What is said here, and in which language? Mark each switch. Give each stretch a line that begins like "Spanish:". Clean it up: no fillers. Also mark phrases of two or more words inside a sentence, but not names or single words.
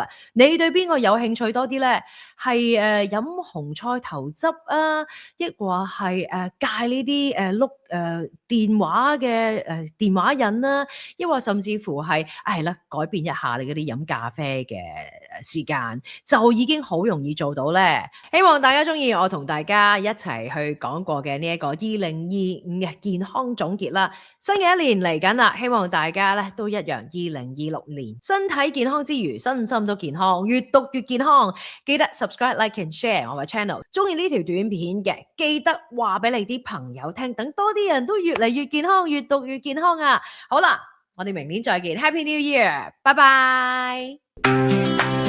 Cantonese: 你對邊個有興趣多啲呢？係飲紅菜頭汁啊，抑或係戒呢啲碌電話嘅電話癮啦，抑或甚至乎係係啦，改變一下你嗰啲飲咖啡嘅時間，就已經好容易做到咧。希望大家中意我同大家一齊去講過嘅呢一個2025嘅健康總結啦。新嘅一年嚟緊啦，希望大家咧都一樣，2026年身體健康之餘，身心都健康，越讀越健康。記得
English: subscribe、like and share
Cantonese: 我嘅 channel。中意呢條短片嘅，記得話俾你啲朋友聽，等多啲人都越嚟越健康，越讀越健康啊！好啦，我哋明年再見，
English: Happy New Year，
Cantonese: 拜拜。